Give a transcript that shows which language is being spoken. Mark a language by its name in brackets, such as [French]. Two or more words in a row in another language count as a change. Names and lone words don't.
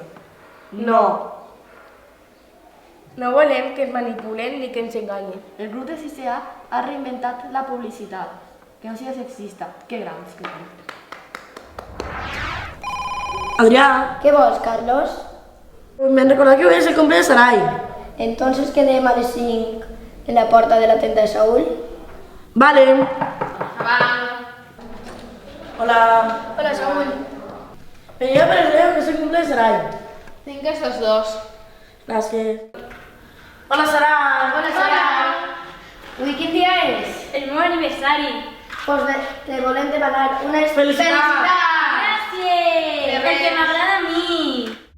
[Catalan] No. No volem que ens manipulen ni que ens enganyen. El grup de 6A ha reinventat la publicitat. Que no sigui sexista. Que grans que són. Adrià. ¿Qué vols, Carlos? [Spanish] Me han recordado que hoy es el cumple de Sarai. [Catalan] Entonces quedem a les 5 en la porta de la tenda de Saúl. Vale. Hola. Hola, Saúl. [Spanish] Venía para el que es el cumple de Sarai. Vinga, estos dos. [Catalan] Gràcies. Hola, Sarai. Hola, Sarai. Avui quin dia és? El meu aniversari. Pues te volem demanar unes felicitats. Gràcies! Perquè m'agrada a mi.